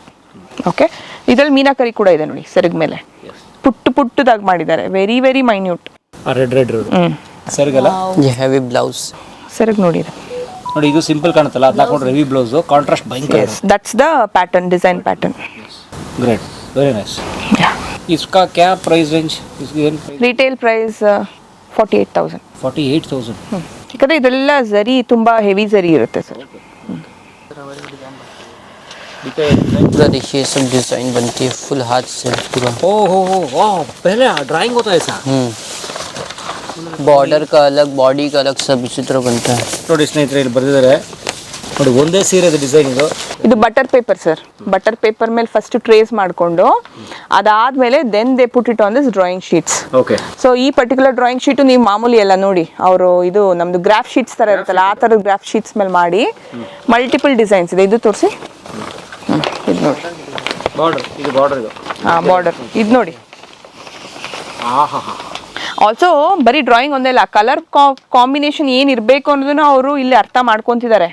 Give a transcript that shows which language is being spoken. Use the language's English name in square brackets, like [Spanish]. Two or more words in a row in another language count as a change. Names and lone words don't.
[Kannada] ಓಕೆ. ಇದರಲ್ಲಿ ಮೀನಾಕರಿ ಕೂಡ ಇದೆ ನೋಡಿ, ಸೆರಗ್ ಮೇಲೆ ಪುಟ್ಟದಾಗಿ ಮಾಡಿದ್ದಾರೆ, [English] very very minute. [Kannada] ರೆಡ್ ಸೆರಗಲ್ಲ, [English] heavy blouse. [Kannada] ಸೆರಗ್ ನೋಡಿ ನೋಡಿ, ಇದು ಸಿಂಪಲ್ ಕಾಣುತ್ತಲ್ಲ, ಅದನ್ನ ಹಾಕೊಂಡ್ರೆ [English] heavy blouse, contrast [Kannada] ಭಯಂಕರ. [English] That's the pattern, design pattern. Great, very nice. [Hindi] इसका क्या [English] price range? retail price 48,000. 48,000. [Kannada] ಯಾಕಂದ್ರೆ ಇದೆಲ್ಲ ಜರಿ ತುಂಬಾ ಹೆವಿ ಜರಿ ಇರುತ್ತೆ ಸರ್. [Hindi] पूरा देखिए सब डिजाइन बनती है फुल हाथ से पूरा. ओह, पहले ड्राइंग होता है ऐसा. बॉर्डर का अलग, बॉडी का अलग, सब इसी तरह बनता है. [Kannada] ನೋಡಿ ಸ್ನೇಹಿತರೆ, ಇಲ್ಲಿ ಬರೆದಿದ್ದಾರೆ ನೋಡಿ, ಒಂದೇ ಸೀರೆದ ಡಿಸೈನ್ ಇದು. ಇದು [English] butter paper [Kannada] ಸರ್. [English] butter paper [Kannada] ಮೇಲೆ [English] first trace [Kannada] ಮಾಡಿಕೊಂಡು ಅದಾದ್ಮೇಲೆ [English] then they put it on this drawing sheets. [Kannada] ಓಕೆ. ಸೊ ಈ [English] particular drawing sheet [Kannada] ನೀವು ಮಾಮೂಲಿ ಎಲ್ಲ ನೋಡಿ, ಅವರು ಇದು ನಮ್ದು [English] graph sheets [Kannada] ತರ ಇರುತ್ತಲ್ಲ, ಆ ಥರದ [English] graph sheets [Kannada] ಮೇಲೆ ಮಾಡಿ [English] multiple designs [Kannada] ಇದೆ. ಇದು ತೋರಿಸಿ, ಇದು ನೋಡಿ, ಬಾರ್ಡರ್ ಇದು, ಬಾರ್ಡರ್ ಇದು. ಬಾರ್ಡರ್ ಇದು ನೋಡಿ. ಆಲ್ಸೋ ಬರೀ ಡ್ರಾಯಿಂಗ್ ಒಂದೇ ಇಲ್ಲ, [English] colour combination [Kannada] ಏನ್ ಇರ್ಬೇಕು ಅನ್ನೋದನ್ನ ಅವರು ಇಲ್ಲಿ ಅರ್ಥ ಮಾಡ್ಕೊಂತಿದ್ದಾರೆ.